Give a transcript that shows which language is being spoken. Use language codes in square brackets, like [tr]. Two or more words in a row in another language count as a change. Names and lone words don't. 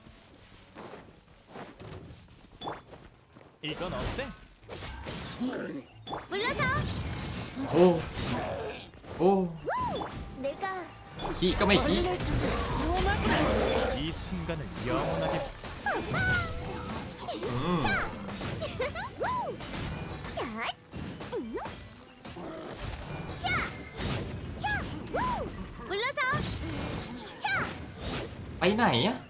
[ko] 이건 어때? 물러서. 오. 내가 [th] 키 ก็ไม่ขี้ [ko] 이 순간을 영원하게. 물러서. [th] ไปไหนอะ